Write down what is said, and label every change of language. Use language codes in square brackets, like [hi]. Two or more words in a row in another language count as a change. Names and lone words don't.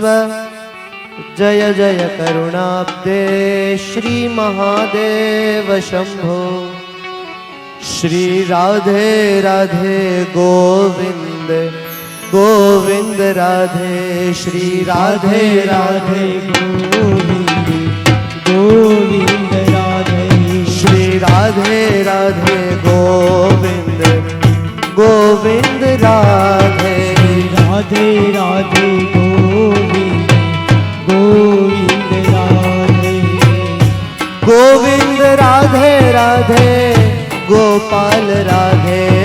[sa] जय जय करुणाब्दे श्री महादेव शंभो। [hi] श्री राधे राधे गोविंद गोविंद राधे। श्री राधे राधे गोविंद गोविंद राधे। श्री राधे राधे गोविंद गोविंद राधे। राधे राधे गोविंद गोविंद राधे। गोविंद राधे राधे गोपाल राधे।